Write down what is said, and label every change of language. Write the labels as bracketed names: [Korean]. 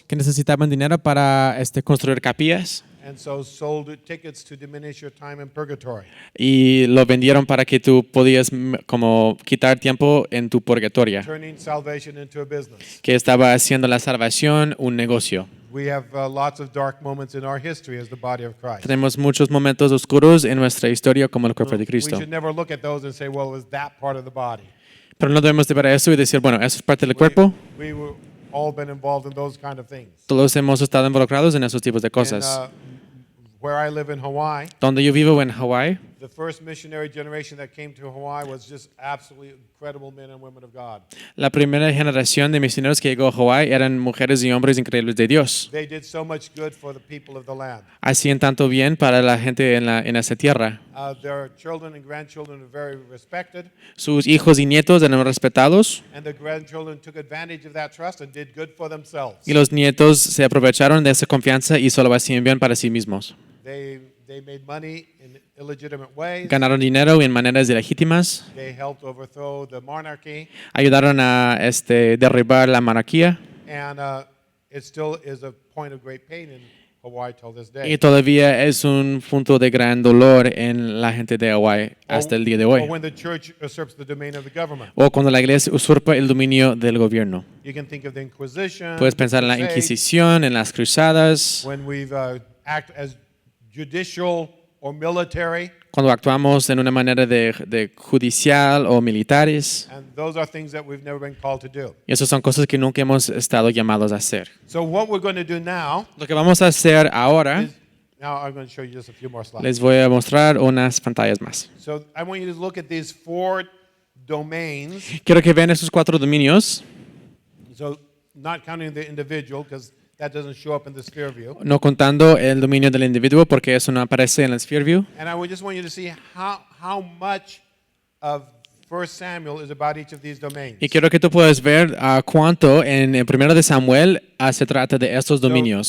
[Spanish] Que necesitaban dinero para construir capillas [English] and so sold tickets to diminish your time in purgatory. [Spanish] y lo vendieron para que tú podías como quitar tiempo en tu purgatoria, [English] Turning salvation into a business. [Spanish] que estaba haciendo la salvación un negocio. [English] We have lots of dark moments in our history as the body of Christ. [Spanish] Tenemos muchos momentos oscuros en nuestra historia como el cuerpo de [English] We [Spanish] Cristo. [English] should never look at those and say, well, it was that part of the body. [Spanish] Pero no debemos de ver eso y decir, bueno, eso es parte del cuerpo. [English] We were all been involved in those kind of things. [Spanish] Todos hemos estado involucrados en esos tipos de cosas. [English] And, where I live in Hawaii, [Spanish] Donde yo vivo en Hawái, [English] the first missionary generation that came to Hawaii was just absolutely incredible men and women of God. [Spanish] la primera generación de misioneros que llegó a Hawái eran mujeres y hombres increíbles de Dios. [English] They did so much good for the people of the land. [Spanish] Hacían tanto bien para la gente en esa tierra. [English] Their children and grandchildren are very respected, [Spanish] Sus hijos y nietos eran respetados [English] and the grandchildren took advantage of that trust and did good for themselves. [Spanish] y los nietos se aprovecharon de esa confianza y solo hacían bien para sí mismos. [English] They made money in illegitimate ways. [Spanish] Ganaron dinero en maneras ilegítimas, [English] They helped overthrow the monarchy, [Spanish] ayudaron a derribar la monarquía [English] and it still is a point of great pain in Hawaii till this day. [Spanish] y todavía es un punto de gran dolor en la gente de Hawái hasta el día de [English] Or [Spanish] hoy. [English] when the church usurps the domain of the government. [Spanish] O cuando la iglesia usurpa el dominio del gobierno. [English] You can think of the Inquisition. [Spanish] Puedes pensar en la [English] Crusades, [Spanish] Inquisición, en las cruzadas, [English] when we've acted as judicial or military, [Spanish] cuando actuamos en una manera de judicial o militares. [English] and those are things that we've never been called to do. [Spanish] Y esas son cosas que nunca hemos estado llamados a hacer. [English] So what we're going to do now [Spanish] Lo que vamos a hacer ahora, [English] is, now I'm going to show you just a few more slides. [Spanish] les voy a mostrar unas pantallas más. [English] So I want you to look at these 4 domains. [Spanish] Quiero que vean esos 4 dominios, [English] So not counting the individual, because that doesn't show up in the sphere view. [Spanish] no contando el dominio del individuo porque eso no aparece en el Sphere View. [English] And I just want you to see how much of 1 Samuel is about each of these domains. [Spanish] Y quiero que tú puedas ver cuánto en el 1 de Samuel se trata de estos dominios.